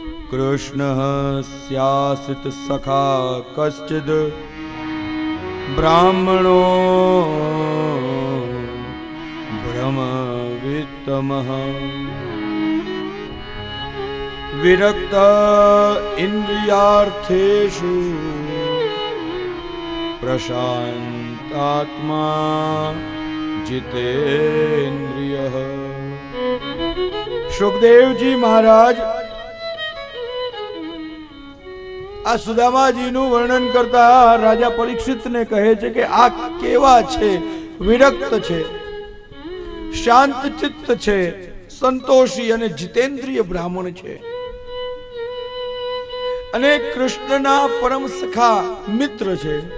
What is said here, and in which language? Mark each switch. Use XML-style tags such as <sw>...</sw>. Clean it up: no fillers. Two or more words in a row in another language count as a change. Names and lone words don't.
<sa>कृष्णः स्यासित सखा कश्चिद ब्राह्मणो ब्रह्मवित्तमः विरक्त इंद्रियार्थेषु प्रशांतात्मा जितेन्द्रियः।</sa> <gu>सुखदेव जी महाराज આ સુદામાજીનું વર્ણન કરતા રાજા પરીક્ષિતને કહે છે કે આ કેવા છે, વિરક્ત છે, શાંત ચિત્ત છે, સંતોષી અને જીતેન્દ્રિય બ્રાહ્મણ છે અને કૃષ્ણના પરમ સખા મિત્ર છે।</gu>